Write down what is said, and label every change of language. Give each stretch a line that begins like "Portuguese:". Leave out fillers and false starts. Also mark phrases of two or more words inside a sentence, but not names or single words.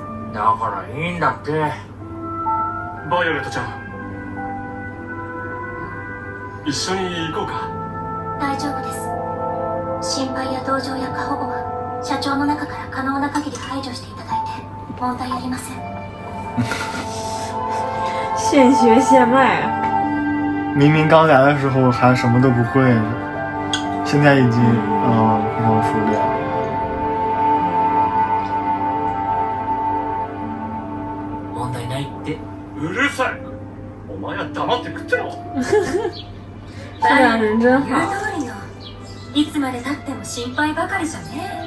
Japanese: だからいいんだって。バイオレットちゃん一緒に行こうか。大丈夫です。心配や同情や過保護は社長の中から可能な限り排除していただいて問題ありません。
Chinese: 现学现卖啊！明明刚来的时候还什么都不会，现在已经非常熟练了。
Japanese: 問題ないって。うるさい。お前は黙って食ってろ。
Chinese: 这两人真
Japanese: 言う
Chinese: 好。
Japanese: 通りよ。いつまで経っても心配ばかりじゃね